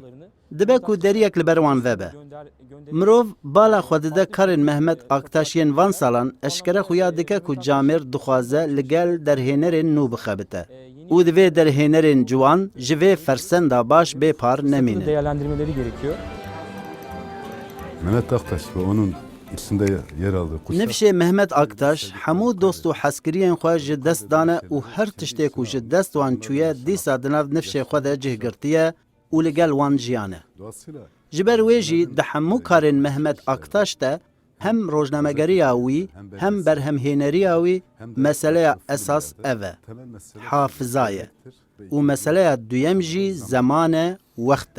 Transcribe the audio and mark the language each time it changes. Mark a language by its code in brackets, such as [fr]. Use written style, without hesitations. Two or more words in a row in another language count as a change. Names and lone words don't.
[ku] Dibe ku deriyek li ber wan vebe. Mirov bala xwe dide karên Mehmet Aktaşiyên van salan eşkere xuya dike ku camêr dixwaze li gel derhênerên nû bixebite. û divê derhênerên ciwan ji vê fersenda baş bê par nemînin. [tr] Değerlendirmeleri gerekiyor. Mehmet Aktaş ve onun içinde yer aldığı kuşlar... [ku] Nifşê Mehmet Aktaş hemû dost û heskiriyên xwe ji dest dane û her tiştê ku ji dest wan çûye dîsa di nav nifşê xwe de cihgirtiye û li gel wan jiyane. Ji ber wê jî di hemû karên Mehmet Aktaş de hem rojnamegeriya wî hem berhemhêneriya wî meseleya esas ev e hafıza ye û meseleya duyem jî zaman e wext e.